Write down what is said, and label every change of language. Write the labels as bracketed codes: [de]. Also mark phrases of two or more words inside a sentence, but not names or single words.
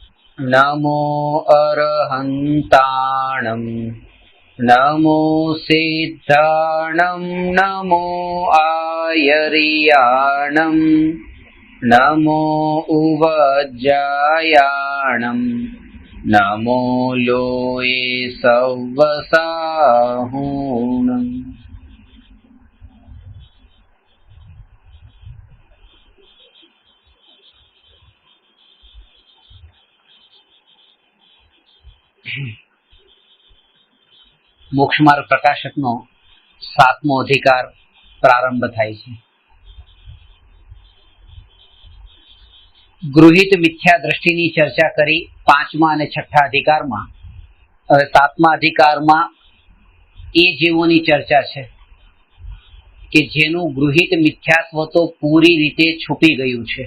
[pra] नमो अरहन्ताणं नमो सिद्धाणं नमो आयर्याणं नमो उवज्जायाणं नमो लोये सव्वसाहूणम्। [gu] मोक्ष मार्ग प्रकाशकનો 7મો અધિકાર પ્રારંભ થાય છે। ગૃહિત મિથ્યા દ્રષ્ટિની ચર્ચા કરી 5મા અને 6ઠા અધિકારમાં। હવે 7મા અધિકારમાં એ જીવોની ચર્ચા છે કે જેનું ગૃહિત મિથ્યાત્વ તો પૂરી રીતે છૂટી ગયું છે।